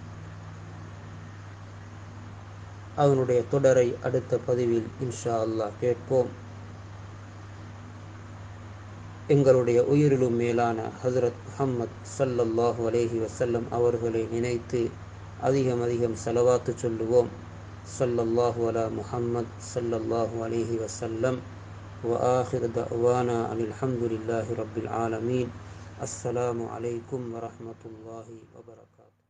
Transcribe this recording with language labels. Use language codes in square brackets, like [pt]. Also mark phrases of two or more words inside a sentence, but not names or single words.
[ta] அதனுடைய தொடரை அடுத்த பதிவில் [ar] إن شاء الله [ta] கேட்போம். எங்களுடைய உயிரிலும் மேலான ஹஜ்ரத் முஹம்மத் [ar] صلى الله عليه وسلم [ta] அவர்களை நினைத்து அதிகம் அதிகம் ஸலவாத்து சொல்லுவோம். [ar] صلى الله على محمد صلى الله عليه وسلم. وآخر دعوانا أن الحمد لله رب العالمين. السلام عليكم ورحمة الله وبركاته.